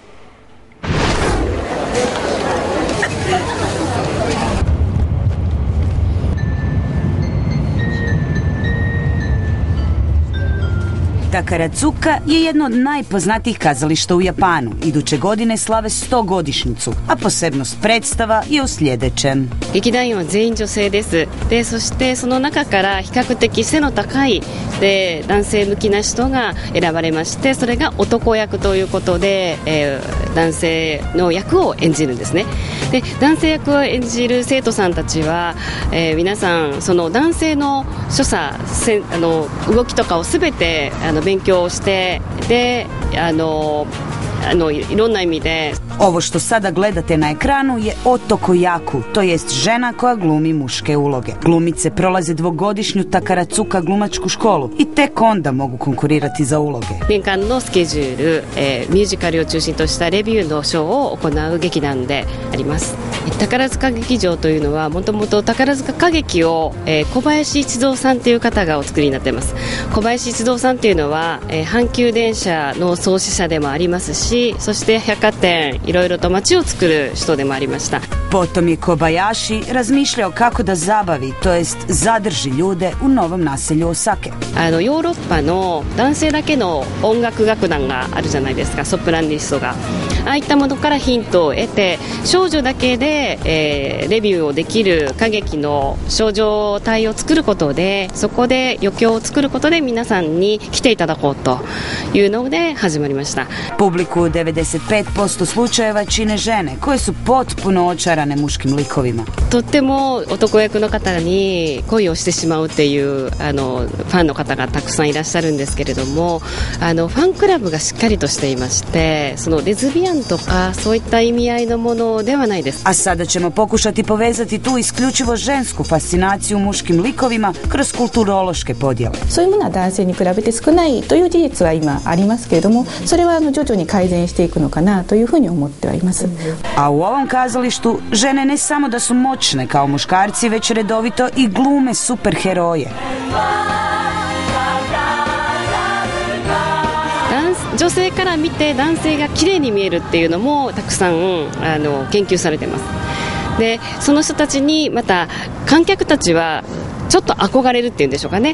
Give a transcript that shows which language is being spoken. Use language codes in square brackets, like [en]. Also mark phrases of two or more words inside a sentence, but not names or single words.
[hr] Takarazuka je jedno od najpoznatijih kazališta u Japanu. Iduće godine slave 100-godišnjicu, a posebnost predstava je u sljedećem. [ja] 劇団員は全員女性です。で、そしてその中から比較的背の高いで男性向きな人が選ばれまして、それが男役ということで、男性の役を演じるんですね。で、男性役を演じる生徒さんたちは、皆さんその男性の所作、動きとかをすべて勉強して、で、いろんな意味で [hr] Ovo što sada gledate na ekranu je [ja] 男役, [hr] to jest žena koja glumi muške uloge. Glumice prolaze 2-godišnju Takarazuka glumačku školu i tek onda mogu konkurirati za uloge. [ja] 年間のスケジュール、ミュージカルを中心としたレビューのショーを行う劇団であります。宝塚劇場というのはもともと宝塚歌劇を、小林一三さんという方がお作りになっています。小林一三さんというのは、阪急電車の創始者でもありますし、そして百貨店いろいろと街を作る人でもありました。 [hr] Potom je Kobayashi razmišljao kako da zabavi, to jest zadrži ljude u novom naselju Osake. [ja] ヨーロッパの男性だけの音楽楽団があるじゃないですか、ソプラニストが。ああいったものからヒントを得て、少女だけで、レビューをできる歌劇の少女隊を作ることで、そこで余興を作ることで皆さんに来ていただこうというので始まりました。 [hr] Publiku u 95% slučajeva čine žene koje su potpuno očarane muškim likovima. [ja] とっても男役の方に恋をしてしまうっていうファンの方がたくさんいらっしゃるんですけれども、ファンクラブがしっかりとしていまして、そのレズビアンとかそういった意味合いのものではないです。 [hr] A sada ćemo pokušati povezati tu isključivo žensku fascinaciju muškim likovima kroz kulturološke podjele. [ja] そういうものは男性に比べて少ないという事実は今ありますけれども、それは徐々に改善していくのかなというふうに思ってはいます。 [hr] A u ovom kazalištu žene ne samo da su moćne kao muškarci, već redovito i glume superheroje. [ja] 女性から見て男性が綺麗に見えるっていうのもたくさん研究されてます。で、その人たちにまた観客たちはちょっと憧れるっていうんでしょうかね。